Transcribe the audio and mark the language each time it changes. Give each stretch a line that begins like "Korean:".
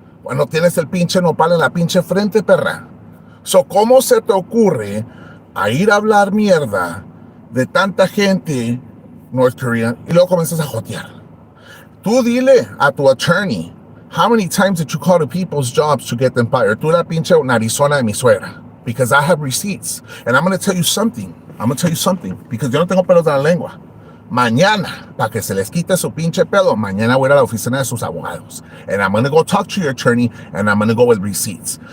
Spanish: Cuando tienes el pinche nopal en la pinche frente, perra. So, ¿cómo se te ocurre a ir a hablar mierda de tanta gente North Korea y luego comienzas a jotear? Tú dile a tu
English: attorney, how many times did you call to people's jobs to get them fired?
Spanish: Tú la pinche narizona de mi suegra.
English: Because I have receipts. And I'm going to tell you something.
Spanish: Because yo no tengo pelos en la lengua. Mañana, para que se les quite su pinche pelo, mañana voy a ir a la oficina de sus abogados.
English: And I'm going to go talk to your attorney and I'm going to go with receipts.